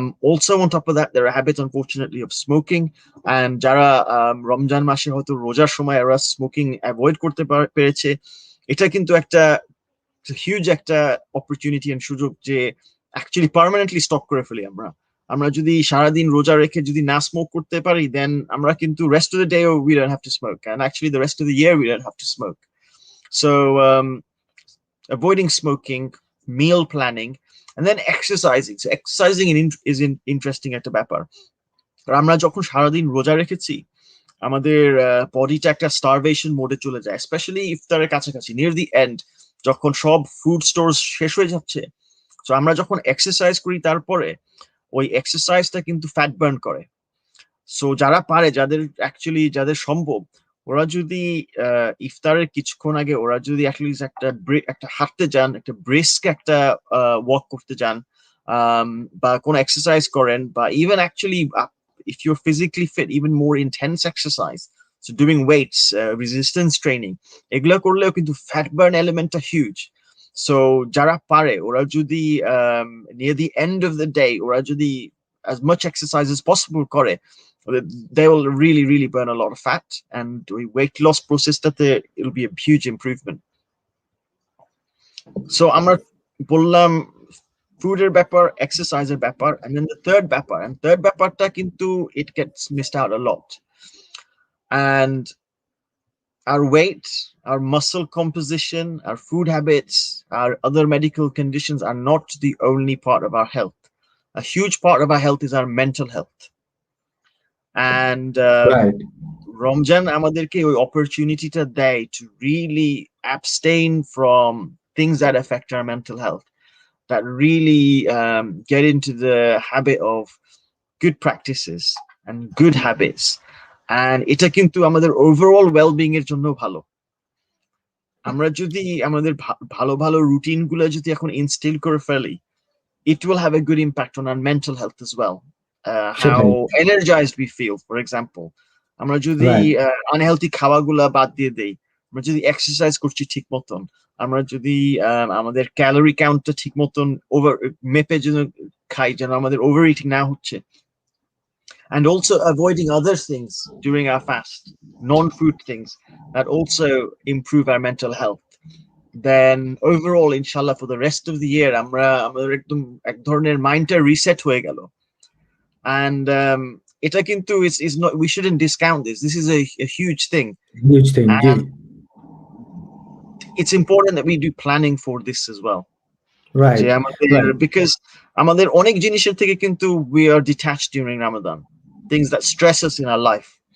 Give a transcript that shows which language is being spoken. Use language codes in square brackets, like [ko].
[en] Also on top of that, there are habits unfortunately of smoking, and [bn] যারা রমজান মাসে হয়তো রোজার সময় এরা স্মোকিং অ্যাভয়েড করতে পেরেছে, এটা কিন্তু একটা হিউজ একটা অপরচুনিটি এন্ড সুযোগ যে অ্যাকচুয়ালি পার্মানেন্টলি স্টপ করে ফেলি আমরা। আমরা যদি সারাদিন রোজা রেখে যদি না স্মোক করতে পারি, [en] Then আমরা কিন্তু rest of the day we don't have to smoke, and actually the rest of the year we don't have to smoke. So avoiding smoking, meal planning, and then exercising. So exercising is interesting [bn] একটা ব্যাপার। আমরা যখন সারাদিন রোজা রেখেছি, আমাদের বডিটা একটা স্টারভেশন মোডে চলে যায়, স্পেশালি ইফতারের কাছাকাছি, নিয়ার দি এন্ড, যখন সব ফুড স্টোর শেষ হয়ে যাচ্ছে। তো আমরা যখন এক্সারসাইজ করি, তারপরে ওই এক্সারসাইজটা কিন্তু ফ্যাট বার্ন করে। সো যারা পারে, যাদের সম্ভব, ওরা যদি ইফতারের কিছুক্ষণ আগে ওরা যদি অ্যাটলিস্ট একটা হাঁটতে যান, একটা ব্রিস্ক একটা ওয়াক করতে যান, বা কোনো এক্সারসাইজ করেন, বা even actually [en] if you're physically fit, even more intense exercise, so doing weights, resistance training, [bn] এগুলা করলেও কিন্তু ফ্যাট বার্ন এলিমেন্টটা হিউজ। সো যারা পারে, ওরা যদি [en] near the end of the day, ওরা যদি as much exercise as possible করে, they will really burn a lot of fat, and the weight loss process it'll be a huge improvement. So [bn] আমরা বললাম ফুডের ব্যাপার, এক্সারসাইজের ব্যাপার, [en] and then the third ব্যাপারটা কিন্তু it gets missed out a lot. And our weight, our muscle composition, our food habits, our other medical conditions are not the only part of our health. A huge part of our health is our mental health. And Right. [bn] Ramzan আমাদেরকে ওই অপরচুনিটিটা দেয় [en] to really abstain from things that affect our mental health, that really get into the habit of good practices and good habits. [bn] And এটা কিন্তু আমাদের overall wellbeing এর জন্য ভালো। আমরা যদি আমাদের ভালো ভালো রুটিন গুলো যদি এখন ইনস্টিল করে ফেলি, [en] it will have a good impact on our mental health as well. How energized we feel, for example. [bn] আমরা যদি আনহেলথি খাওয়াগুলা বাদ দিয়ে দেই, আমরা যদি এক্সারসাইজ করছি ঠিক মতন, আমরা যদি আমাদের ক্যালোরি কাউন্টটা ঠিক মতন মেপে যেন খাই, যেন আমাদের ওভার ইটিং না হচ্ছে, [en] and also avoiding other things during our fast, non-food things that also improve our mental health, then overall inshallah for the rest of the year [bn] আমাদের একদম এক ধরনের মাইন্ডটা রিসেট হয়ে গেল। [en] And [bn] এটা কিন্তু [en] is not, we shouldn't discount this is a huge thing. And it's important that we do planning for this as well, right, because [bn] আমাদের অনেক জিনিসের থেকে কিন্তু [en] we are detached during Ramadan, things that stress us in our life,